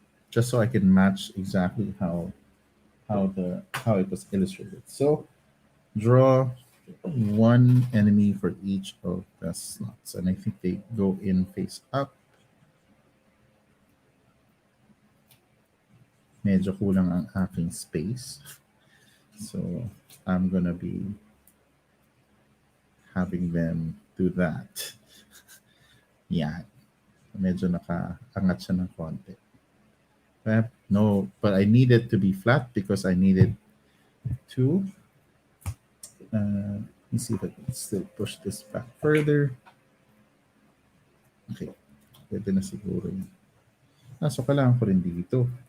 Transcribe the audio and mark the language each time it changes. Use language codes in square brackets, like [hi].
[en] Just so I can match exactly how it was illustrated. So draw one enemy for each of the slots, and I think they go in face up. [tl] Medyo kulang ang aking space. [en] So I'm gonna be having them do that. [tl] Yeah, medyo nakaangat siya ng konti. [en] No, but I need it to be flat because I needed to. Let me see if I can still push this back further. [tl] Okay, pwede na siguro yun. So kailangan ko rin dito.